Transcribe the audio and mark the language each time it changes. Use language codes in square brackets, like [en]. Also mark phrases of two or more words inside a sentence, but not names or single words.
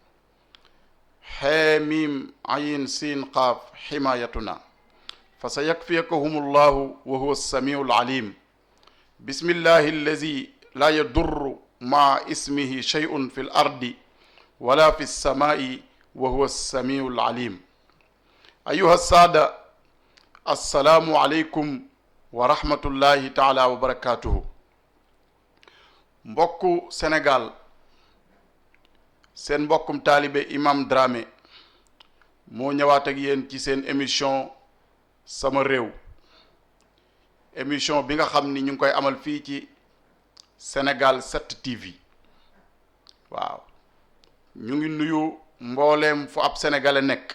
[ar] حميم عين سين قاف حمايتنا فسيكفيكهم الله وهو السميع العليم بسم الله الذي لا يضر مع اسمه شيء في الأرض ولا في السماء وهو السميع العليم أيها السادة السلام عليكم ورحمة الله تعالى وبركاته [wo] mbokku Sénégal seen mbokkum taalibe Imam Dramé moo ñëwaat ak yéen ci seen émission sama réew émission bi nga xam ni ñu ngi koy amal fii ci Sénégal 7 TV waaw ñu ngi nuyu mbooleem fu ab sénégalais nekk